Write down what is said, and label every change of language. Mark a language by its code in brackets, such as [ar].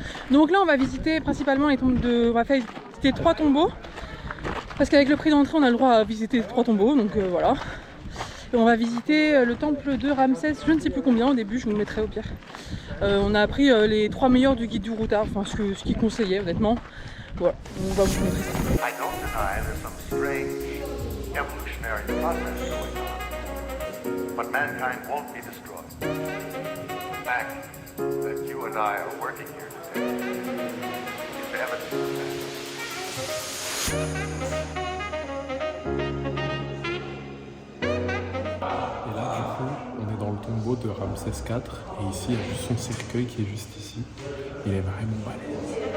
[fr] Donc là, on va visiter principalement les tombes de... On va faire visiter 3 tombeaux, parce qu'avec le prix d'entrée, on a le droit à visiter 3 tombeaux, donc voilà. Et on va visiter le temple de Ramsès, je ne sais plus combien au début, je vous le mettrai au pire. On a pris les 3 meilleurs du guide du routard, enfin ce qu'il conseillait honnêtement. Voilà, on va vous montrer ça. [en] I don't deny there's some strange evolutionary process going on, but mankind won't be destroyed. The fact that you and I are working here today is evidence of that. [fr] Et là, du coup, on est dans le tombeau de Ramsès IV. Et ici, il y a juste son cercueil qui est juste ici. Il est vraiment balèze.